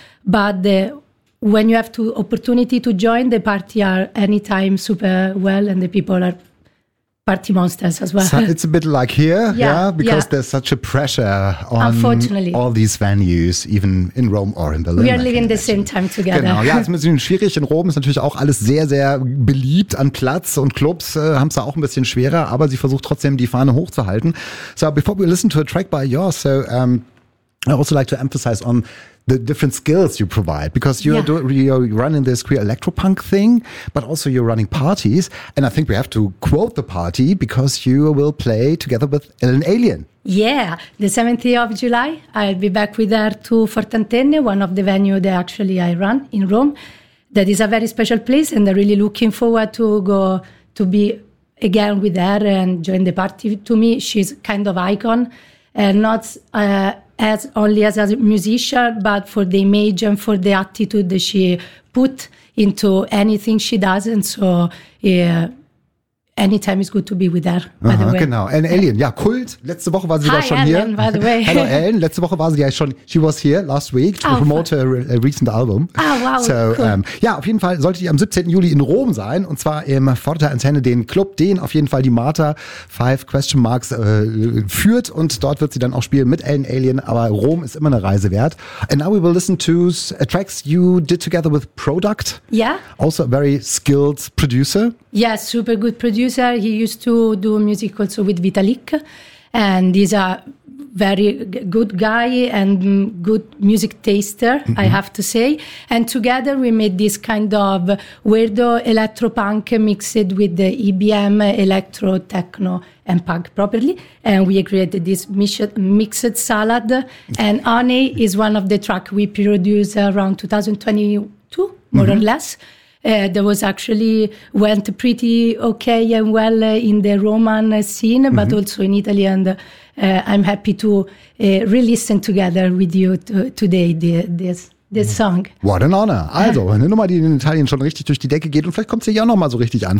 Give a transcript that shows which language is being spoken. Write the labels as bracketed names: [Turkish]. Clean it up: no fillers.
[English] But when you have the opportunity to join, the party are anytime super well and the people are party monsters as well. So it's a bit like here, because there's such a pressure on all these venues, even in Rome or in Berlin. We are living the same time together. [German] Genau, ja, es ist ein bisschen schwierig. In Rom ist natürlich auch alles sehr, sehr beliebt an Platz und Clubs haben es da auch ein bisschen schwerer, aber sie versucht trotzdem die Fahne hochzuhalten. [English] So before we listen to a track by yours, I also like to emphasize on the different skills you provide, because you're running this queer electropunk thing, but also you're running parties. And I think we have to quote the party because you will play together with Ellen Alien. Yeah, the 7th of July, I'll be back with her to Fortantenne, one of the venues that actually I run in Rome. That is a very special place and I'm really looking forward to go to be again with her and join the party. To me, she's kind of icon and not... As a musician, but for the image and for the attitude that she put into anything she does. And so, anytime is good to be with her, by the way. [German] Genau. And Alien, Kult. Letzte Woche war sie schon hier. [English] Hi, Ellen, by the way. Hello, Ellen. Letzte Woche war sie ja schon, she was here last week to promote her recent album. Ah, wow, so, cool. [German] Auf jeden Fall sollte sie am 17. Juli in Rom sein, und zwar im Fortantenne, den Club, den auf jeden Fall die Marta 5 Question Marks führt. Und dort wird sie dann auch spielen mit Ellen Alien. Aber Rom ist immer eine Reise wert. [English] And now we will listen to tracks you did together with Product. Yeah. Also a very skilled producer. Yeah, super good producer. He used to do music also with Vitalik, and he's a very good guy and good music taster, mm-hmm. I have to say. And together we made this kind of weirdo electropunk mixed with the EBM, electro, techno, and punk properly. And we created this mixed salad. And Honey is one of the tracks we produced around 2022, more mm-hmm. or less. That was actually went pretty okay and well in the Roman scene, but mm-hmm. also in Italy. And I'm happy to re-listen together with you today this song. What an honor. [German] Also, eine Nummer, die in Italien schon richtig durch die Decke geht. Und vielleicht kommt sie ja auch nochmal so richtig an.